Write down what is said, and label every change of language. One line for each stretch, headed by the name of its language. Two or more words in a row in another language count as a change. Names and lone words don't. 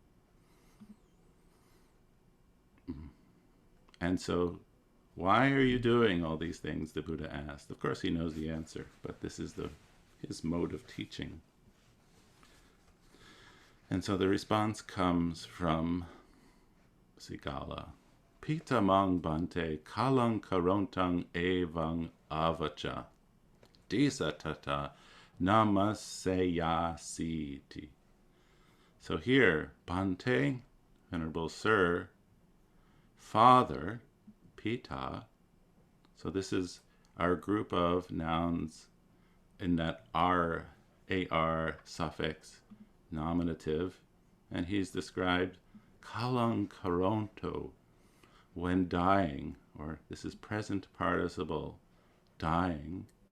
English: And so, why are you doing all these things? The Buddha asked. Of course, he knows the answer, but this is his mode of teaching. And so the response comes from Sigala.
Pali: Pitamang bante kalang karontang evang avacha. Disa tata namaseyasiti.
English: So here, bante, Venerable Sir, father, pita. So this is our group of nouns in that ar suffix nominative, and he's described
Pali: kalang karonto,
English: when dying, or this is present participle, dying,